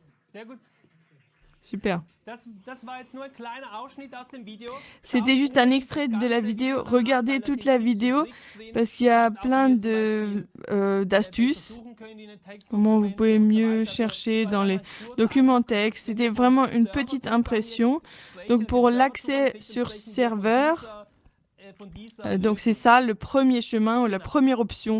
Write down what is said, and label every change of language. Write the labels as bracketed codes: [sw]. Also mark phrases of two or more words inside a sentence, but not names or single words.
[de] Sehr gut. Super. Das war jetzt nur ein kleiner Ausschnitt aus dem Video. [fr] C'était juste un extrait de la vidéo. Regardez toute la vidéo parce qu'il y a plein d'astuces. Comment vous pouvez mieux chercher dans les documents texte. C'était vraiment une petite impression. Donc pour l'accès sur serveur, donc c'est ça le premier chemin ou la première option.